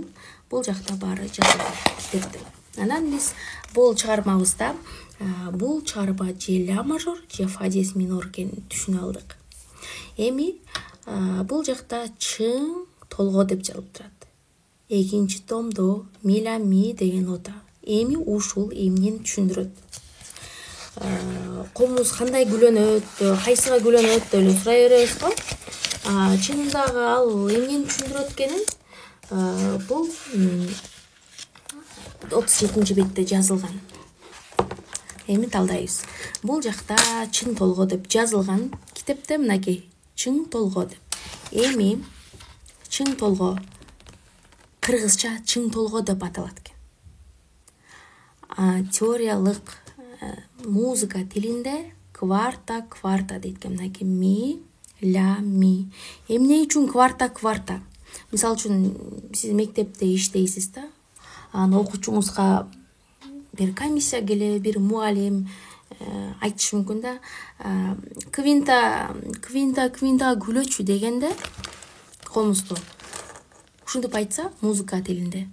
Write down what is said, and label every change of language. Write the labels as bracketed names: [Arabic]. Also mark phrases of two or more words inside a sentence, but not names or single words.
[Kyrgyz] Бул жакта баары жазылган. Анан биз бул чыгармабызда бул чыгарма же [Russian] ля мажор [Kyrgyz] же [Russian] фа диез минор [Kyrgyz] экенин түшүнө алдык. Эми бул жакта чың толго деп жазылып турат. 2 томдо ми ля ми деген нота. Эми ушул эмнени түшүндүрөт? Комуз кандай күлөнөт, кайсыга күлөнөт деп эле сурай беребиз го. Чынындагы ал эмнени түшүндүрөт экенин бул 37-бетте жазылган. Эми талдайбыз. Бул жакта чың толго деп жазылган китепте мынакей чың толго деп. Эми чың толго кыргызча чың толго деп аталат экен. Теориялык музыка тилинде кварта дейт экен. Мынакей ми, ля, ми. Эмне үчүн кварта? Мисалы үчүн сиз мектепте иштейсиз да. Окуучуңузга бир комиссия келе, бир мугалим айтышы мүмкүн да. Квинта күлөчү дегенде комузду ушинтип айтса музыка тилинде.